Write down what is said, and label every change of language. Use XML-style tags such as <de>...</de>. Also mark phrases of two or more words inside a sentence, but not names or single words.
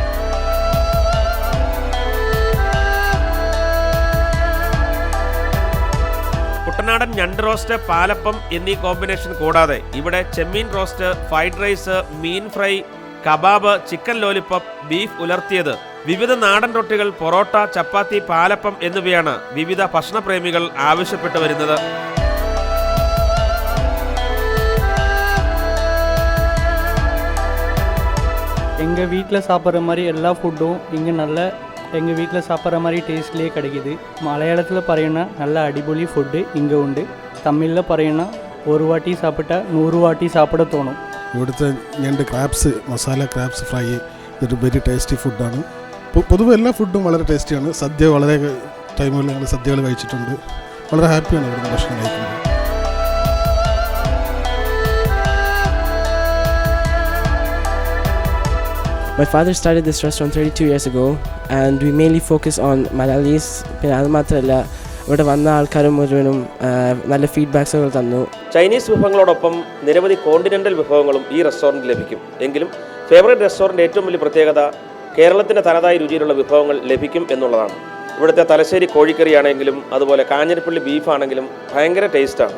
<ml>കുട്ടനാടൻ ഞണ്ട് റോസ്റ്റ്, പാലപ്പം എന്നീ കോമ്പിനേഷൻ കൂടാതെ ഇവിടെ ചെമ്മീൻ റോസ്റ്റ്,</ml> <en>fried rice,</en> <ml>മീൻ ഫ്രൈ, കബാബ്,</ml> <en>chicken lollipop,</en> <ml>ബീഫ് ഉലർത്തിയത്, വിവിധ നാടൻ റൊട്ടികൾ, പൊറോട്ട, ചപ്പാത്തി, പാലപ്പം എന്നിവയാണ് വിവിധ ഭക്ഷണപ്രേമികൾ ആവശ്യപ്പെട്ടു വരുന്നത്.</ml> <ta>எங்கள் வீட்டில் சாப்பிட்ற மாதிரி எல்லா ஃபுட்டும் இங்கே எங்கள் வீட்டில் சாப்பிட்ற மாதிரி டேஸ்ட்லேயே கிடைக்கிது. மலையாளத்தில் പറയണ நல்ல அடிபொலி ஃபுட்டு இங்கே ഉണ്ട്.</ta> <ml>തമിഴിൽ പറയണ</ml> <ta>ஒரு வாட்டி சாப்பிட்ட 100 வாட்டி சாப்பிட தோணும்.</ta> <ml>ഇവിടുത്തെ ഞണ്ട് ക്രാബ്സ്, മസാല ക്രാബ്സ് ഫ്രൈ ഇതൊരു</ml> <en>very tasty</en> <ml>ഫുഡാണ്. പൊതുവെ എല്ലാ ഫുഡും വളരെ ടേസ്റ്റിയാണ്. സദ്യ വളരെ ടൈമുകളിൽ ഞങ്ങൾ സദ്യകൾ കഴിച്ചിട്ടുണ്ട്. വളരെ ഹാപ്പിയാണ് ഇവിടുന്ന് ഭക്ഷണം കഴിക്കുന്നത്.</ml> <en>My father started this restaurant 32 years ago and we mainly focus on Malayalis.</en> <ml>പിന്നെ അത് മാത്രമല്ല ഇവിടെ വന്ന ആൾക്കാരും മുഴുവനും നല്ല ഫീഡ്ബാക്സുകൾ തന്നു. ചൈനീസ് വിഭവങ്ങളോടൊപ്പം നിരവധി കോണ്ടിനെൻ്റൽ വിഭവങ്ങളും ഈ റെസ്റ്റോറൻറ്റിൽ ലഭിക്കും. എങ്കിലും ഫേവറേറ്റ് റെസ്റ്റോറൻറ്റ് ഏറ്റവും വലിയ പ്രത്യേകത കേരളത്തിൻ്റെ തനതായ രുചിയിലുള്ള വിഭവങ്ങൾ ലഭിക്കും എന്നുള്ളതാണ്. ഇവിടുത്തെ തലശ്ശേരി കോഴിക്കറിയാണെങ്കിലും അതുപോലെ കാഞ്ഞിരപ്പള്ളി ബീഫാണെങ്കിലും ഭയങ്കര ടേസ്റ്റാണ്.</ml>